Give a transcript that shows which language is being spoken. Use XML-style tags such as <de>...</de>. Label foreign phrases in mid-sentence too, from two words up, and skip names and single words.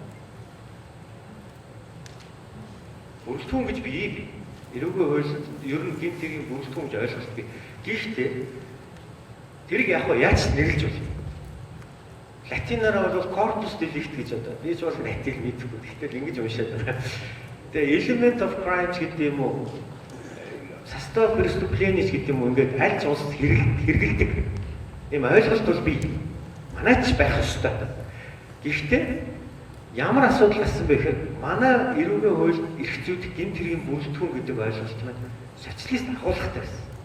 <mn>Бүрэлдэхүүн гэж бий. Эрүүгийн хуульд ер нь гэмт хэргийн бүрэлдэхүүн гэж ойлголт бий. Гэхдээ тэрийг яг яаж нэрлэж бол латинаар бол</mn> <la>corpus delicti</la> <mn>гэж одоо би ч бол латин мэдгүй. Гэтэл ингэж уншаад байна. Тэгээ</mn> <en>element of crimes</en> <mn>гэдэг юм уу?</mn> <ru>Состав преступлений</ru> <mn>гэдэг юм уу? Ингээд аль ч улсад хэрэгэлдэг. Ийм ойлголт бол бий. Манайч байх ёстой. Гэхдээ ямар асуудал гарсан бэ гэхээр манай эрүүгийн хуульд эрх зүйд гэмт хэргийн бүрэлдэхүүн гэдэг ойлголт маань социалист агуулгатай байсан.</mn>